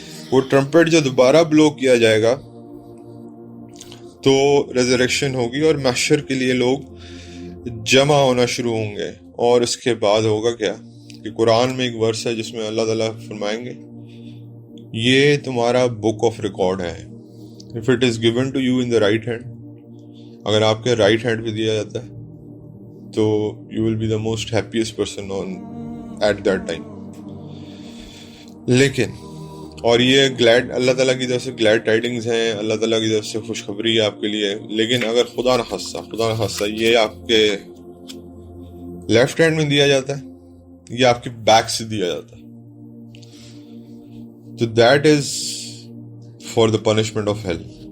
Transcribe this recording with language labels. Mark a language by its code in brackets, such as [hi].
[ur] وہ ٹرمپٹ جو دوبارہ بلو کیا جائے گا تو ریزریکشن ہوگی اور محشر کے لیے لوگ جمع ہونا شروع ہوں گے. اور اس کے بعد ہوگا کیا کہ قرآن میں ایک ورس ہے جس میں اللہ تعالیٰ فرمائیں گے یہ تمہارا بک آف ریکارڈ ہے. [en] if it is given to you in the right hand، [ur] اگر آپ کے رائٹ ہینڈ پہ دیا جاتا ہے تو [en] you will be the most happiest person at that time. [ur] لیکن اور یہ گلیڈ اللہ تعالیٰ کی طرف سے گلیڈ ٹائڈنگز ہیں، اللہ تعالیٰ کی طرف سے خوشخبری ہے آپ کے لیے. لیکن اگر خدا نخواستہ یہ آپ کے لیفٹ ہینڈ میں دیا جاتا ہے یا آپ کے بیک سے دیا جاتا ہے تو [en] That is for the punishment of hell.